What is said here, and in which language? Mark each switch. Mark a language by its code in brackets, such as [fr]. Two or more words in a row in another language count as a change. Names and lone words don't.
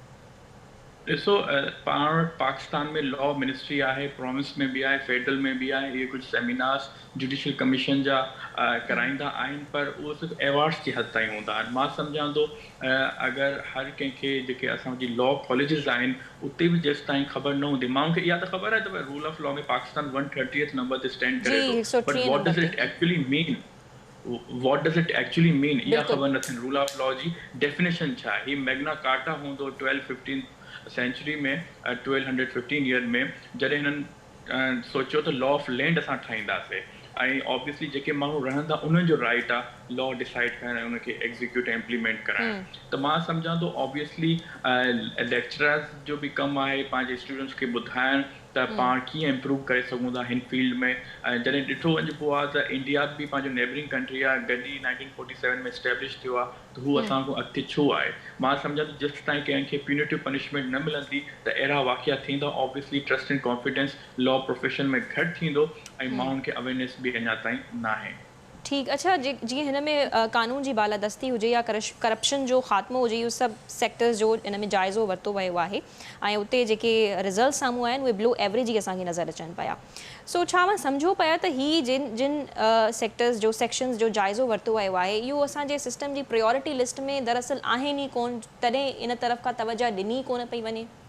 [sd] ॾिसो, पाण वटि पाकिस्तान में [en] law ministry [sd] आहे, प्रोविंस में बि आहे, फेडरल में बि आहे। इहे कुझु सेमिनार्स [en] judicial commission [sd] जा कराईंदा आहिनि, पर उहो सिर्फ़ु अवॉर्ड्स जी हद ताईं हूंदा आहिनि। मां सम्झां थो अगरि हर कंहिंखे जेके असांजी [en] law colleges [sd] आहिनि उते बि जेसि ताईं ख़बर न हूंदी, माण्हुनि खे इहा त ख़बर आहे त [en] rule of law [sd] में पाकिस्तान 130th नंबर ते स्टैंड करे थो, [en] But what does it actually mean? what does it actually mean [sd] इहा ख़बर न थियनि। [en] rule of law [sd] जी डेफिनेशन छा आहे? हीउ मैग्ना कार्टा हूंदो 12-15 सेंचुरी में, 1215 ईयर में, जॾहिं हिननि सोचियो त [en] law of land [sd] असां ठाहींदासीं। ऐं ऑब्वियसली जेके माण्हू रहंदा उन्हनि जो राइट आहे [en] law decide [sd] करणु ऐं उनखे एग्ज़ीक्यूट ऐं इम्प्लीमेंट कराइणु। त मां सम्झां थो ऑब्वियसली लेक्चरर्स जो बि कमु आहे पंहिंजे स्टूडेंट्स खे ॿुधाइणु त पाण कीअं इम्प्रूव करे सघूं था हिन फील्ड में। जॾहिं ॾिठो वञिबो आहे त इंडिया बि पंहिंजो [en] neighboring country [sd] आहे, गॾी 1947 में स्टैब्लिश थियो आहे, त हू असांखां अॻिते छो आहे? मां सम्झां थो जेसि ताईं कंहिंखे [en] punitive punishment [sd] न मिलंदी त अहिड़ा वाक़िया थींदा, [en] obviously trust and confidence law profession [sd] में घटि थींदो ऐं माण्हुनि खे अवेयरनेस बि अञा ताईं न आहे। ठीकु, अच्छा, जीअं हिन में कानून जी बालादस्ती हुजे या करप्शन जो ख़ात्मो हुजे, इहो सभु सेक्टर्स जो इन में जाइज़ो वरितो वियो आहे ऐं उते जेके रिज़ल्ट साम्हूं आहिनि उहे [en] below average [sd] ई असांखे नज़र अचनि पिया। सो छा मां सम्झो पिया त हीअ जिन सेक्टर्स जो सेक्शन्स जो जाइज़ो वरितो वियो आहे इहो असांजे सिस्टम जी [en] priority list [sd] में दरअसल आहिनि ई कोन, तॾहिं इन तरफ़ खां तवजा ॾिनी कोन पई वञे?